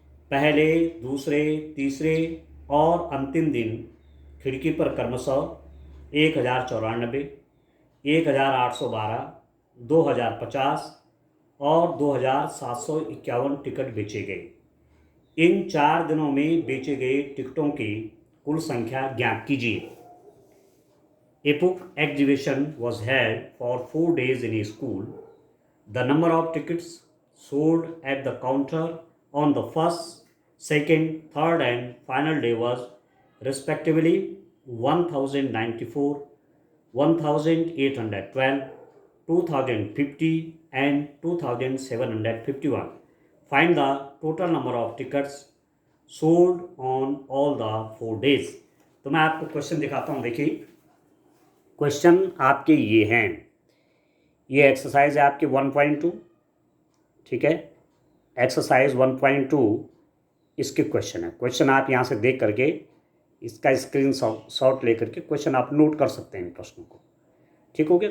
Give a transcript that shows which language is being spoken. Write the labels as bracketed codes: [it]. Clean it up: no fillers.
[hi] पहले, दूसरे, तीसरे और अंतिम दिन खिड़की पर क्रमशः 1094, 1812, 2050 और 2751 टिकट बेचे गए। इन 4 दिनों में बेचे गए टिकटों की कुल संख्या ज्ञात कीजिए। [en] A book exhibition was held for 4 days in a school. The number of tickets sold at the counter on the first, second, third and final day was respectively 1094, 1812, 2050 and 2751. Find the total number of tickets sold on all the 4 days. [hi] तो मैं आपको question दिखाता हूँ। देखिए, question आपके ये हैं। ये एक्सरसाइज है आपके 1.2। ठीक है, एक्सरसाइज 1.2 इसके क्वेश्चन है। क्वेश्चन आप यहाँ से देख करके इसका स्क्रीन शॉट लेकर के क्वेश्चन आप नोट कर सकते हैं इन प्रश्नों को। ठीक हो गया?